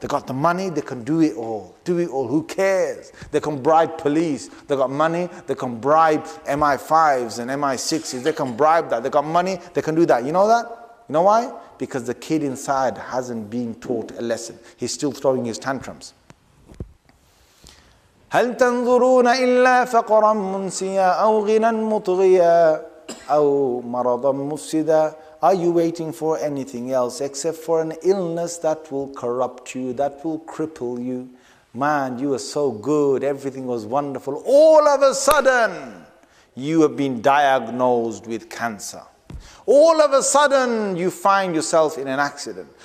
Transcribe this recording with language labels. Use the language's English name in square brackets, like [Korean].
[English] They got the money, they can do it all. Do it all. Who cares? They can bribe police. They got money, they can bribe MI5s and MI6s. They can bribe that. They got money, they can do that. You know that? You know why? Because the kid inside hasn't been taught a lesson. He's still throwing his tantrums. [Arabic] هل تنظرون إلا فقرا منسيا أو غنى مطغيا أو مرضا مفسدا. [English] Are you waiting for anything else except for an illness that will corrupt you, that will cripple you? Man, you were so good, everything was wonderful. All of a sudden, you have been diagnosed with cancer. All of a sudden, you find yourself in an accident.